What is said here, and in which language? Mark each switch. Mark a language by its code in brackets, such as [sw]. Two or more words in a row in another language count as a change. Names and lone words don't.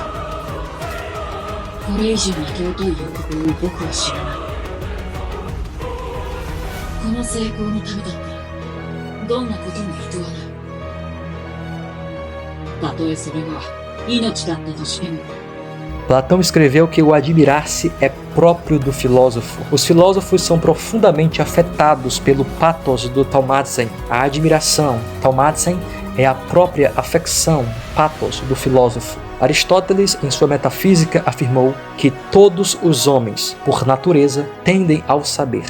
[ja] これ以上に尊い欲望を僕は知らない。この成功のためだったらどんなことも厭わない。たとえそれが命だったとしても。 [pt] Platão escreveu que o admirar-se é próprio do filósofo. Os filósofos são profundamente afetados pelo pathos do Thaumatzen, a admiração. Thaumatzen é a própria afecção, pathos, do filósofo. Aristóteles, em sua metafísica, afirmou que todos os homens, por natureza, tendem ao saber.